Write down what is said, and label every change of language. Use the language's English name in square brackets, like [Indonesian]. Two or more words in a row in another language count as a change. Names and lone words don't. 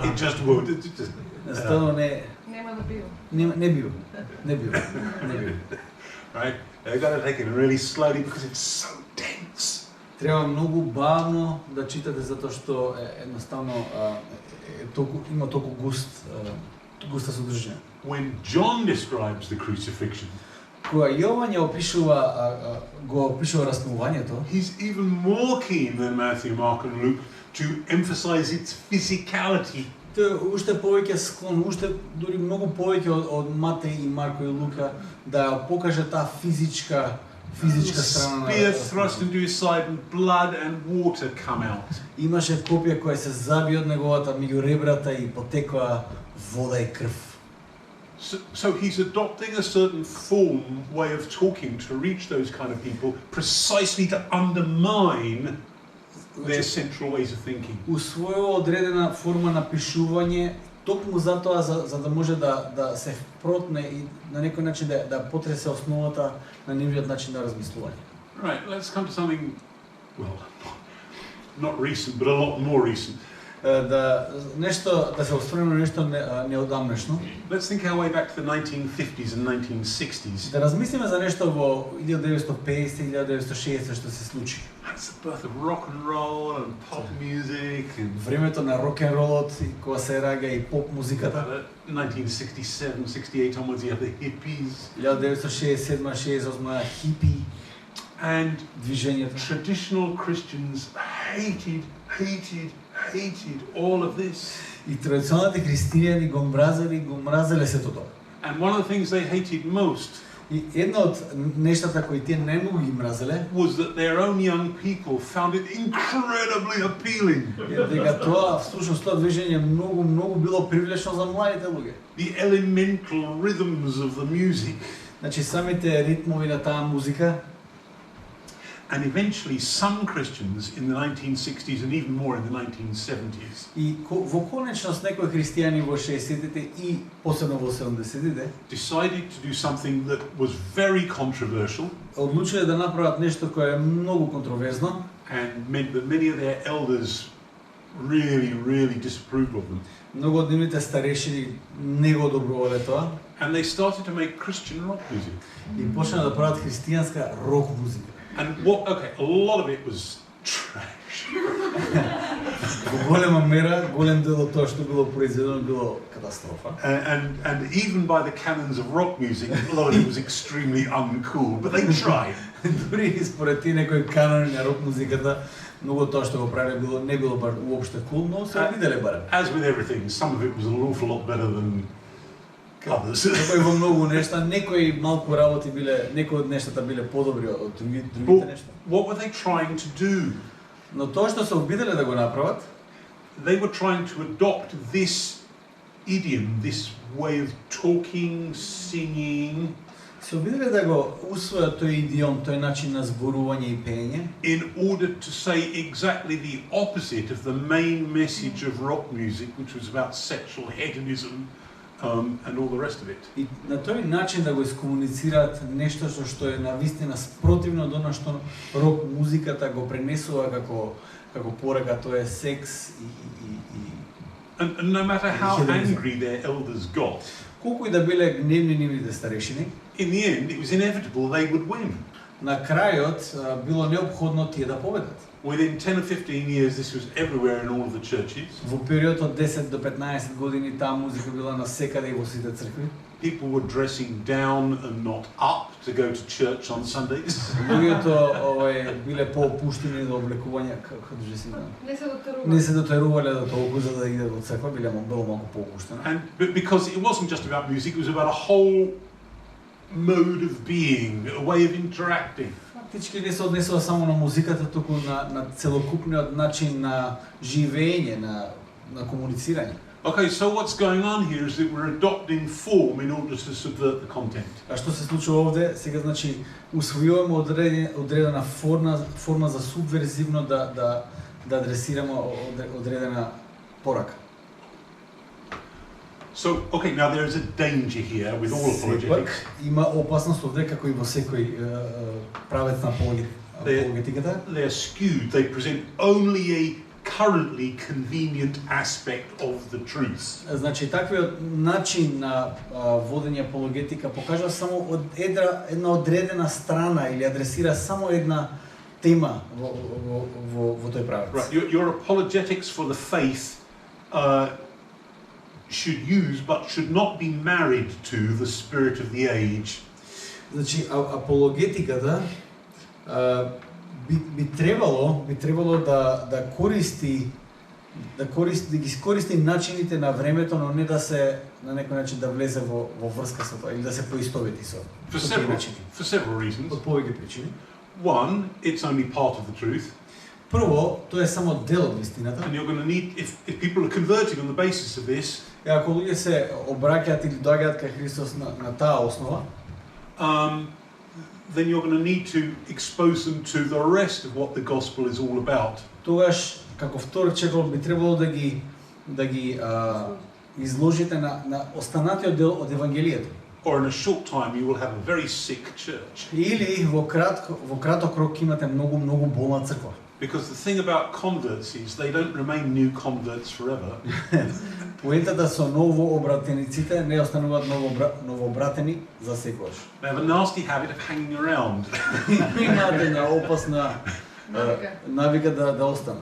[English] It just won't. [Macedonian] Наставно не Нема да бил. не бил. [English] Right? They've got to take it really slowly because it's so dense. [Macedonian] Треба многу бавно да читате затоа што едноставно има толку густа содржина. [English] When John describes the crucifixion, [Macedonian] Кога Јован ја го опишува раснувањето, [English] he's even more keen than Matthew, Mark and Luke to emphasize its physicality. [Macedonian] тој уште повеќе склон, уште дури многу повеќе од Матеј и Марко и Лука да покаже таа физичка страна на [English] Spear thrust into his side and blood and water come out. [Macedonian] Имаше копија која се заби од неговата меѓу ребрата и потекоа вода и крв. [English] So he's adopting a certain form, way of talking to reach those kind of people, precisely to undermine their central ways of thinking. [Macedonian] Усвоила одредена форма на пишување токму затоа за да може да се впротне и на некој начин да потресе основата на нивниот начин на размислување. [English] Right, let's come to something, well, not recent, but a lot more recent. [Macedonian] Да се осврнеме на нешто неодамнешно. [English] Let's think our way back to the 1950s and 1960s. [Macedonian] Да размислиме за нешто во 1950-1960 што се случи. [English] That's the birth of rock and roll and pop music and [Macedonian] Времето на рок-н-ролот кога се раѓа и поп музиката. [English] 1967, 68 onwards you have the hippies [Macedonian] 1967-68 хипи [English] and [Macedonian] движењето. [English] traditional Christians hated all of this. [Macedonian] И традиционалните христијани го мразеле сето тоа. [English] And one of the things they hated most [Macedonian] И една од нештата кои тие најмногу ги мразеле [English] was that their own young people found it incredibly appealing. [Macedonian] е дека тоа всушност тоа движење многу било привлечно за младите луѓе. [English] The elemental rhythms of the music. [Macedonian] Значи самите ритмови на таа музика. [English] And eventually some Christians in the 1960s and even more in the 1970s [Macedonian] И во конечност некои христијани во 60-тите и посебно во 70-тите [English] decided to do something that was very controversial [Macedonian] одлучиле да направат нешто кое е многу контроверзно [English] and meant that many of their elders really disapproved of them. [Macedonian] Многу од нивните старешини не го одобрувале тоа [English] And they started to make Christian rock music. [Macedonian] и почнаа да прават христијанска рок музика. [English] And a lot of it was trash. [Macedonian] Во голема мера, голем дел од тоа што било произведено било катастрофа. [English] And even by the canons of rock music, a lot of it was extremely uncool, but they tried. [Macedonian] Дури и според тие некои канони на рок музиката, многу тоа што го правеле било не било бар уопште кул, но се виделе барем. [English] As with everything, some of it was an awful lot better than others. [Macedonian] Некои во многу нешта, некои малку работи биле, некои од нештата биле подобри од другите нешта. [English] What were they trying to do? [Macedonian] Но тоа што се обиделе да го направат, [English] They were trying to adopt this idiom, this way of talking, singing, [Macedonian] се обиделе да го усвојат тој идиом, тој начин на зборување и пеење, [English] in order to say exactly the opposite of the main message of rock music, which was about sexual hedonism and all the rest of it. [Macedonian] и на тој начин да го искомуницираат нешто што е навистина спротивно до она што рок музиката го пренесува како порака, тоа е секс и [English] And no matter how angry their elders got, [Macedonian] колку и да биле гневни нивните старешини, [English] in the end it was inevitable they would win. [Macedonian] на крајот било неопходно тие да победат. [English] Within 10 or 15 years this was everywhere in all of the churches. [Macedonian] Во период од 10 до 15 години таа музика била насекаде и во сите цркви. [English] People were dressing down and not up to go to church on Sundays. [Macedonian] Луѓето биле поопуштени до облекување, како да се не се дотерувале до толку за да идат во црква, биле малку поопуштени. [English] But because it wasn't just about music, it was about a whole mode of being, a way of interacting. [Macedonian] Фактички не се однесува само на музиката, туку на целокупниот начин на живење, на комуницирање. [English] Okay, so what's going on here is that we're adopting form in order to subvert the content. [Macedonian] А што се случува овде? Сега значи усвојуваме одредена форма за субверзивно да адресираме одредена порака. [English] So, okay, now there is a danger here with all apologetics. [Macedonian] Има опасност овде како и во секој правец на апологетиката. [English] They're skewed. They present only a currently convenient aspect of the truth. [Macedonian] Значи таквиот начин на водење апологетика покажува само од една одредена страна или адресира само една тема во тој правец. [English] Right, your apologetics for the faith should use but should not be married to the spirit of the age. [Macedonian] Значи апологетиката би требало да ги користи начините на времето, но не да се на некој начин да влезе во врска со тоа или да се поистовети со [English] For several reasons. [Macedonian] Од повеќе причини. [English] One, it's only part of the truth. [Macedonian] Прво, тоа е само дел од вистината. [English] And you're going to need, if people are converting on the basis of this, [Macedonian] И ако луѓе се обраќаат или доаѓаат кај Христос на таа основа, [English] then you're going to need to expose them to the rest of what the gospel is all about. [Macedonian] Тогаш како втор чекол би требало да ги изложите на останатиот дел од евангелието. [English] Or in a short time you will have a very sick church. [Macedonian] Или во краток рок имате многу болна црква. [English] Because the thing about converts is they don't remain new converts forever. [Macedonian] Поентата со новообратениците не остануваат новообратени за секогаш. [English] They have a nasty habit of hanging around. [Macedonian] Имаат една опасна навика да останат.